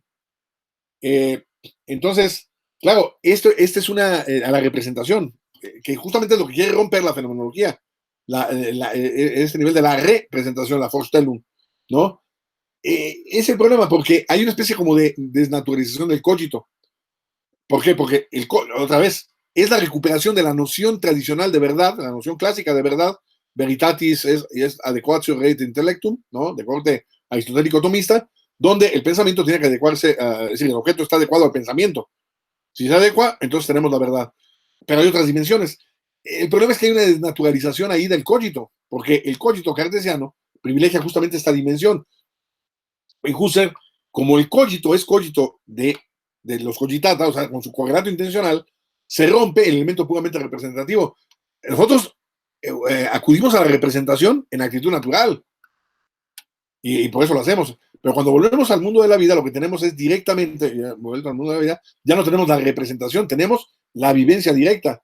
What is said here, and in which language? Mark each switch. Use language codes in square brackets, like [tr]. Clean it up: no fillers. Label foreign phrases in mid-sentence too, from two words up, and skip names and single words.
[es] Eh, entonces, claro, esto es a la representación, que justamente es lo que quiere romper la fenomenología, este nivel de la representación, la Vorstellung, ¿no? Es el problema porque hay una especie como de desnaturalización del cogito. ¿Por qué? Porque, otra vez, es la recuperación de la noción tradicional de verdad, la noción clásica de verdad, [la] veritatis es adequatio rei intellectum, [es] ¿no? De corte aristotélico tomista, donde el pensamiento tiene que adecuarse, es decir, el objeto está adecuado al pensamiento. Si se adecua, entonces tenemos la verdad. Pero hay otras dimensiones. El problema es que hay una desnaturalización ahí del cogito, porque el cogito cartesiano privilegia justamente esta dimensión. En Husserl, como el cogito es cogito de los cogitata, o sea, con su correlato intencional, se rompe el elemento puramente representativo. Nosotros acudimos a la representación en actitud natural y por eso lo hacemos. Pero cuando volvemos al mundo de la vida, lo que tenemos es directamente, vuelto al mundo de la vida, ya no tenemos la representación, tenemos la vivencia directa.